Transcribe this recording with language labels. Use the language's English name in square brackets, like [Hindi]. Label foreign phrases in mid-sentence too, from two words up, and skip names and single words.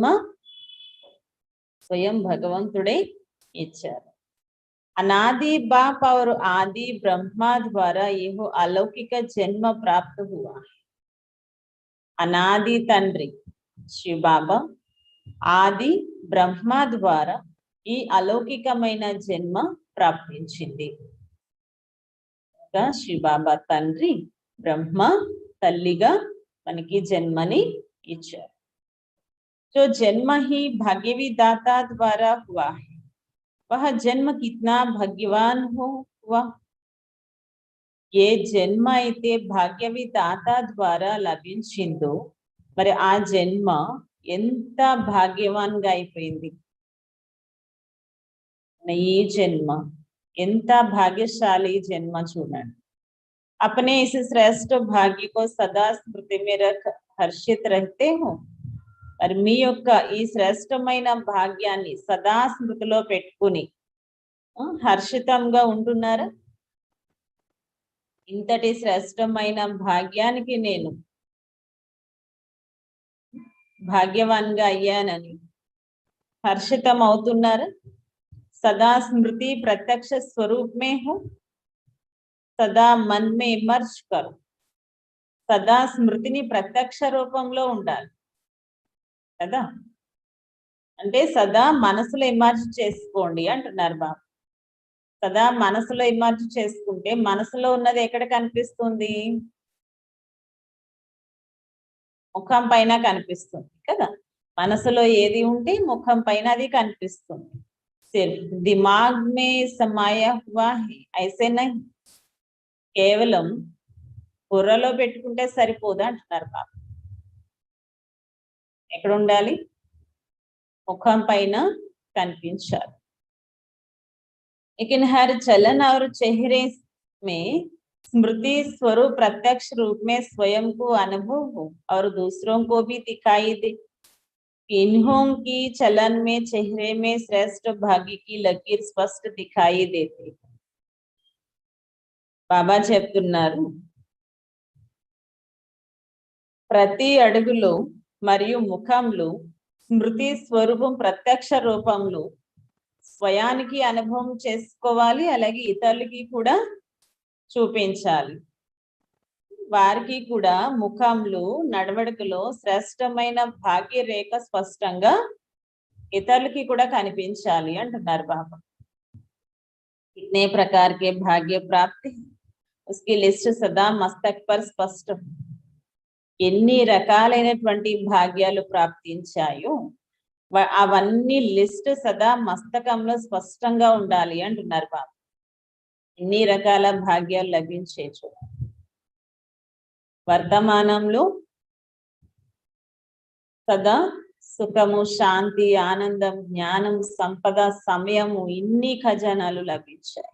[Telugu] స్వయం భగవంతుడే ఇచ్చారు। [Hindi] अनादि बाप और आदि ब्रह्मा द्वारा यह अलौकिक जन्म प्राप्त हुआ है। [Telugu] అనాది తండ్రి శివ బాబా, ఆది బ్రహ్మ ద్వారా ఈ అలౌకికమైన జన్మ ప్రాప్తించింది। శివ బాబా తండ్రి బ్రహ్మ తల్లిగా మనకి జన్మని ఇచ్చారు। [Hindi] जो जन्म ही भाग्यवी दाता द्वारा हुआ है, वह जन्म कितना भाग्यवान हुआ। ये जन्म [Telugu] అయితే భాగ్యవి దాత ద్వారా లభించిందో మరి ఆ జన్మ ఎంత భాగ్యవాన్గా అయిపోయింది। ఈ జన్మ ఎంత భాగ్యశాలి జన్మ చూడండి। [Hindi] अपने इस श्रेष्ठ भाग्य को सदा स्मृति में रख हर्षित रहते हो। [Telugu] మరి మీ యొక్క ఈ శ్రేష్టమైన భాగ్యాన్ని సదా స్మృతిలో పెట్టుకుని హర్షితంగా ఉంటున్నారా? ఇంతటి శ్రేష్టమైన భాగ్యానికి నేను భాగ్యవాన్గా అయ్యానని హర్షితం అవుతున్నారా? [Hindi] सदा स्मृति प्रत्यक्ष स्वरूप में हो, सदा मन में इमर्ज करो। [Telugu] सदा స్మృతిని ప్రత్యక్ష రూపంలో ఉండాలి కదా, అంటే సదా మనసులో ఇమర్జ్ చేసుకోండి అంటున్నారు బాబా। సదా మనసులో ఇమర్జ్ చేసుకుంటే మనసులో ఉన్నది ఎక్కడ కనిపిస్తుంది? ముఖం పైన కనిపిస్తుంది కదా. మనసులో ఏది ఉంటే ముఖం పైన అది కనిపిస్తుంది. [Hindi] सिर्फ दिमाग में समाया हुआ है, ऐसे नहीं. [Telugu] కేవలం బుర్రలో పెట్టుకుంటే సరిపోదు అంటున్నారు బాబా. ఎక్కడ ఉండాలి? ముఖం పైన కనిపించాలి. [Hindi] लेकिन हर चलन और चेहरे में स्मृति स्वरूप प्रत्यक्ष रूप में स्वयं को अनुभव हो और दूसरों को भी दिखाई दे। इन्हों की चलन में चेहरे में श्रेष्ठ भाग्य की लकीर स्पष्ट दिखाई देती। [Telugu] బాబా చెప్తున్నారు, ప్రతి అడుగులో మరియు ముఖంలో స్మృతి స్వరూపం ప్రత్యక్ష రూపంలో స్వయానికి అనుభవం చేసుకోవాలి, అలాగే ఇతరులకి కూడా చూపించాలి. వారికి కూడా ముఖంలో నడవడికలో శ్రేష్టమైన భాగ్య రేఖ స్పష్టంగా ఇతరులకి కూడా కనిపించాలి అంటున్నారు బాబా. [Hindi] कितने प्रकार के भाग्य प्राप्ति, उसकी लिस्ट सदा मस्तक पर स्पष्ट। [Telugu] ఎన్ని రకాలైనటువంటి భాగ్యాలు ప్రాప్తించాయో అవన్నీ లిస్ట్ సదా మస్తకంలో స్పష్టంగా ఉండాలి అంటున్నారు బాబా. ఎన్ని రకాల భాగ్యాలు లభించే వర్తమానంలో సదా సుఖము, శాంతి, ఆనందం, జ్ఞానం, సంపద, సమయము, ఇన్ని ఖజానాలు లభించాయి.